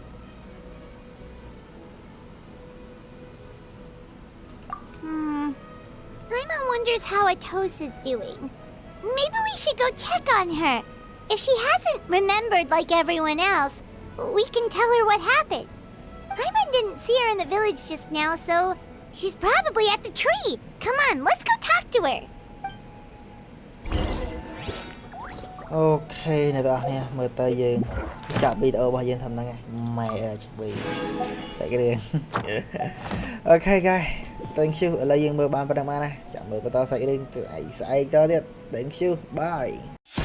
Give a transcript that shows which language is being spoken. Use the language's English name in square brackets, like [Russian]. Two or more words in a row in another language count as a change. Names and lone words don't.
[English] Paimon wonders how Atos is doing. Maybe we should go check on her. If she hasn't remembered like everyone else, we can tell her what happened. Paimon didn't see her in the village just now, so she's probably at the tree. Come on, let's go talk to her. [Khmer] Okay អ្នកទាំងអស់គ្នាមើលទៅយើងចាប់វីដេអូរបស់យើងធ្វើហ្នឹងឯងម៉ែឆ្វីសាច់រឿង [English] Okay guys thank you [Khmer] ឥឡូវយើងមើលបានប៉ុណ្្នឹងបានណាចាំមើលបន្តសាច់រឿងទៅឯងស្អែកតទៀត [English] thank you bye